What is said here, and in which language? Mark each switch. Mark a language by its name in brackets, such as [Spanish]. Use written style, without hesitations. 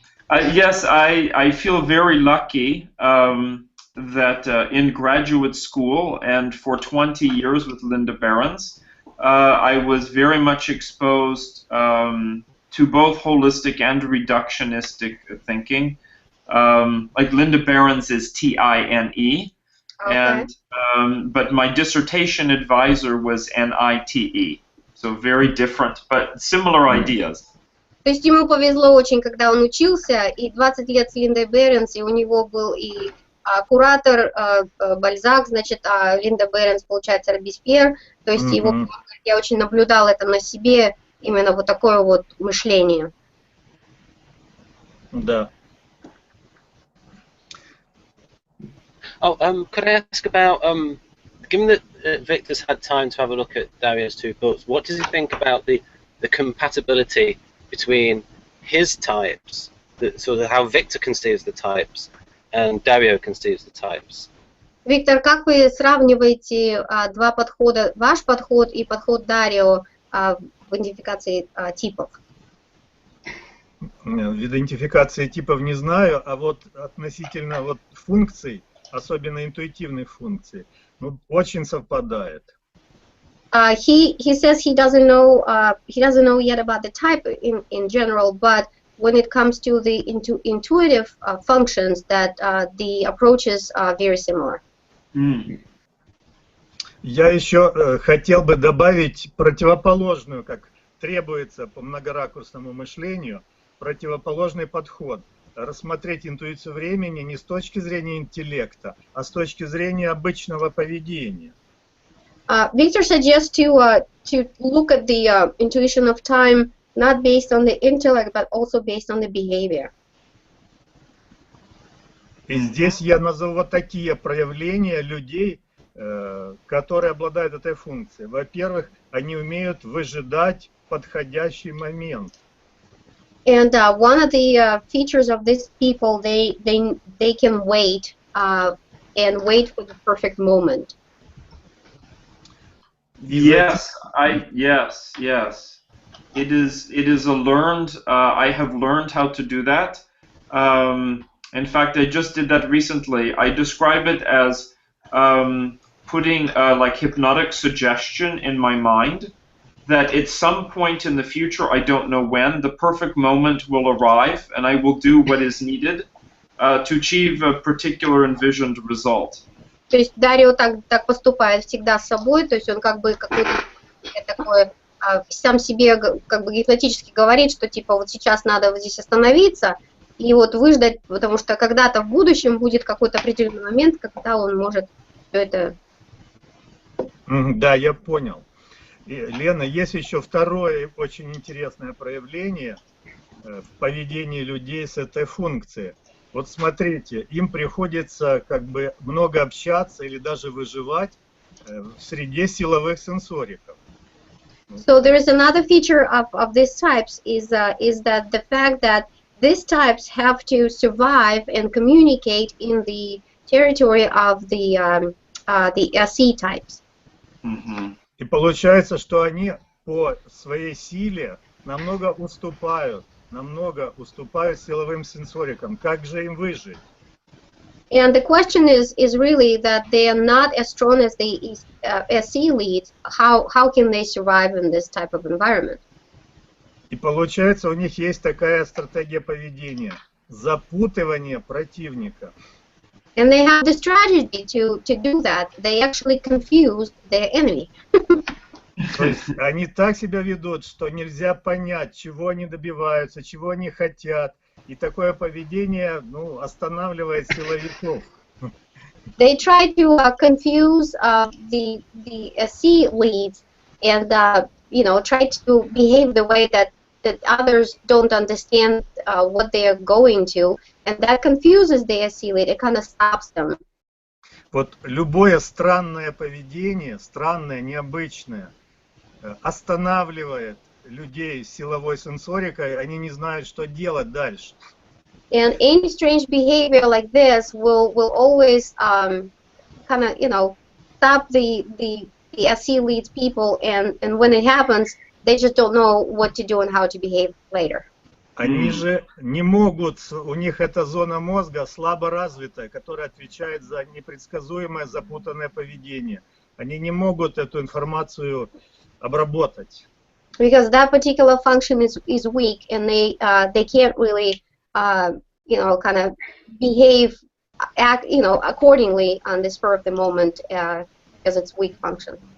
[English] Yes, I feel very lucky that in graduate school and for 20 years with Linda Behrens, I was very much exposed to both holistic and reductionistic thinking. Like Linda Behrens is TINE, Okay. and but my dissertation advisor was NITE, so very different but similar ideas. [Russian] То есть ему повезло очень, когда он учился, и 20 лет с Линдой Беренс, и у него был и куратор Бальзак, значит, а Линда Беренс, получается, Робеспьер, то есть его, я очень наблюдал это на себе, именно вот такое вот мышление. Да. [English] Oh, could I ask about, given that Victor's had time to have a look at Dario's two books, what does he think about the compatibility between his types, sort of how Victor conceives the types, and Dario conceives the types? [Russian] Виктор, как вы сравниваете два подхода, ваш подход и подход Дарио в идентификации типов? В идентификации типов не знаю, а вот относительно вот функций, особенно интуитивных функций, ну, очень совпадает. [English] He says he doesn't know yet about the type in general, but when it comes to the intuitive functions, that the approaches are very similar. [Russian] Я еще хотел бы добавить противоположную, как требуется по многоракурсному мышлению, противоположный подход. Рассмотреть интуицию времени не с точки зрения интеллекта, а с точки зрения обычного поведения. [English] Victor suggests to look at the intuition of time not based on the intellect, but also based on the behavior. [Russian] И здесь я назову вот такие проявления людей, которые обладают этой функцией. Во-первых, они умеют выжидать подходящий момент. [English] And one of the features of these people, they can wait and wait for the perfect moment. Yes, yes. It is a learned. I have learned how to do that. In fact, I just did that recently. I describe it as putting like hypnotic suggestion in my mind that at some point in the future, I don't know when, the perfect moment will arrive, and I will do what is needed to achieve a particular envisioned result. [Russian] То есть Дарио так поступает всегда с собой, то есть он как бы какой-то такой сам себе как бы гипнотически говорит, что типа вот сейчас надо вот здесь остановиться и вот выждать, потому что когда-то в будущем будет какой-то определенный момент, когда он может все это... Да, я понял. И, Лена, есть еще второе очень интересное проявление в поведении людей с этой функцией. Вот смотрите, им приходится как бы много общаться или даже выживать в среде силовых сенсориков. [English] So there is another feature of these types is that the fact that these types have to survive and communicate in the territory of the SE types. [Russian] И получается, что они по своей силе намного уступают силовым сенсорикам. Как же им выжить? [English] And the question is really that they are not as strong as the SE leads. How can they survive in this type of environment? [Russian] И получается, у них есть такая стратегия поведения – запутывание противника. [English] And they have the strategy to do that. They actually confuse their enemy. [Russian] То есть они так себя ведут, что нельзя понять, чего они добиваются, чего они хотят. И такое поведение, ну, останавливает силовиков. [English] They try to confuse the C leads and try to behave the way that others don't understand what they are going to, and that confuses the C lead. It kind of stops them. [Russian] Вот любое странное поведение, странное, необычное, останавливает людей с силовой сенсорикой, они не знают, что делать дальше. [English] And any strange behavior like this will always kind of stop the SC leads people, and when it happens, they just don't know what to do and how to behave later. [Russian] Они же не могут, у них эта зона мозга слабо развитая, которая отвечает за непредсказуемое, запутанное поведение. Они не могут эту информацию обработать. [English] Because that particular function is weak, and they can't really kind of behave accordingly on the spur of the moment because it's weak function.